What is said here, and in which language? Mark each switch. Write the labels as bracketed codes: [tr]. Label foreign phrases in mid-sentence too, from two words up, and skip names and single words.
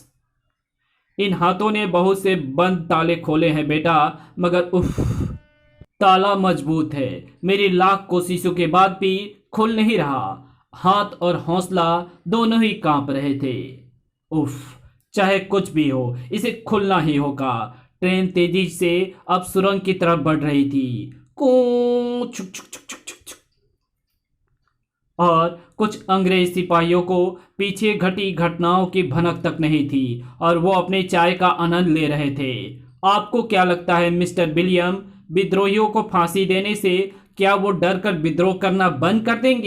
[hi] इन हाथों ने बहुत से बंद ताले खोले हैं बेटा, मगर उफ, ताला मजबूत है। मेरी लाख कोशिशों के बाद भी खुल नहीं रहा। हाथ और हौसला दोनों ही कांप रहे थे। उफ, चाहे कुछ भी हो, इसे खुलना ही होगा। ट्रेन तेजी से अब सुरंग की तरफ बढ़ रही थी। कूं छुक छुक छुक छुक छुक छुक। और कुछ अंग्रेज सिपाहियों को पीछे घटी घटनाओं की भनक तक नहीं थी और वो अपने चाय का आनंद ले रहे थे। आपको क्या लगता है मिस्टर विलियम, विद्रोहियों को फांसी देने से क्या वो डर कर विद्रोह करना बंद कर देंगे?